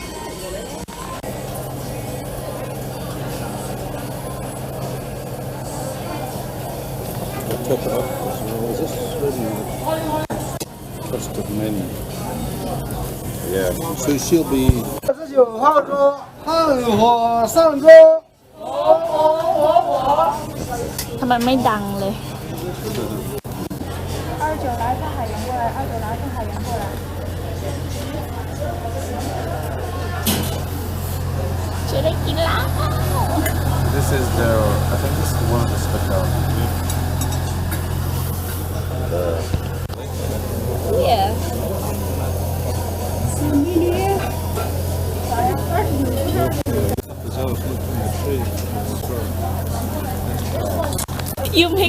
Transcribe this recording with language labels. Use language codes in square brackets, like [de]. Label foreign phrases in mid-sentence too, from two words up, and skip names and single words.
[en] Chop it up as well. Is this really trusted menu? Yeah. So she'll be. [zh] 19 号桌，炭火上桌。 [th] ทำไมไม่ดังเลย [zh] 29 来放海员过来，29来放海员过来。 [th] จะได้กินแล้ว [en] This is their. I think this is one of the specialties. Yeah. You make